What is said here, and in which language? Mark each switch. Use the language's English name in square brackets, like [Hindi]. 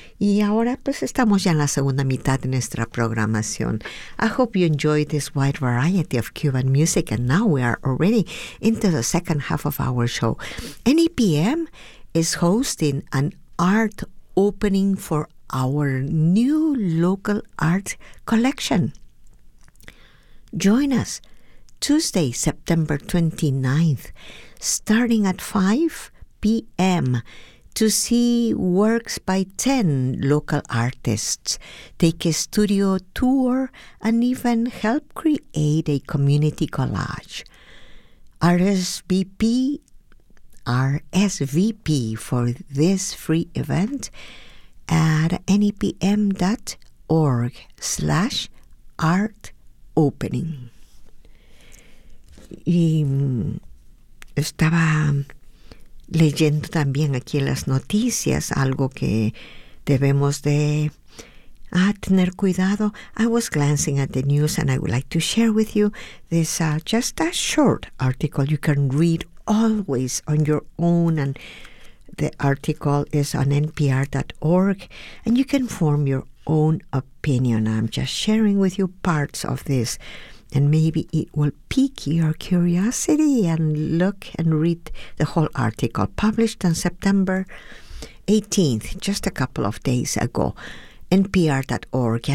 [Spanish] Y ahora, pues, estamos ya en la segunda mitad de nuestra programación. [English] I hope you enjoyed this wide variety of Cuban music, and now we are already into the second half of our show. NEPM is hosting an art opening for our new local art collection. Join us Tuesday, September 29th, starting at 5 p.m. to see works by 10 local artists, take a studio tour, and even help create a community collage. RSVP for this free event at nepm.org/art opening. [Spanish] Y estaba leyendo también aquí en las noticias algo que debemos de tener cuidado. [English] I was glancing at the news and I would like to share with you this just a short article you can read always on your own. And the article is on npr.org and you can form your own opinion. I'm just sharing with you parts of this. And maybe it will pique your curiosity and look and read the whole article published on September 18th, just a couple of days ago, npr.org.